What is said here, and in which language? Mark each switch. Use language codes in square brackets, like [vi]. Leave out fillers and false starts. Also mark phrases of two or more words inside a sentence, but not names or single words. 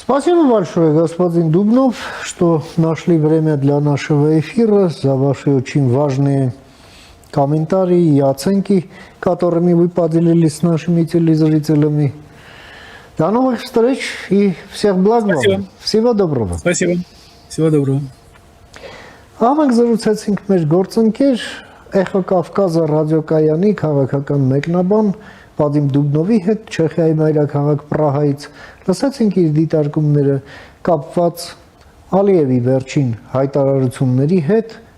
[ru] Спасибо большое, господин Дубнов, что нашли время для нашего эфира, за ваши очень важные комментарии и оценки, которыми вы поделились с нашими телезрителями. До новых встреч и всех благ вам. Спасибо. Всего доброго. Спасибо. Всего доброго. [hy] Ամենք զրուցեցինք մեր գործընկեր Էխո Կավկազը ռադիոկայանի քաղաքական մեկնաբան Վադիմ Դուբնովի հետ Չեխիայի մայրաքաղաք Պրահայից լսեցինք իր դիտարկումները կապված Ալիևի վերջին հայտարարությունների հետ,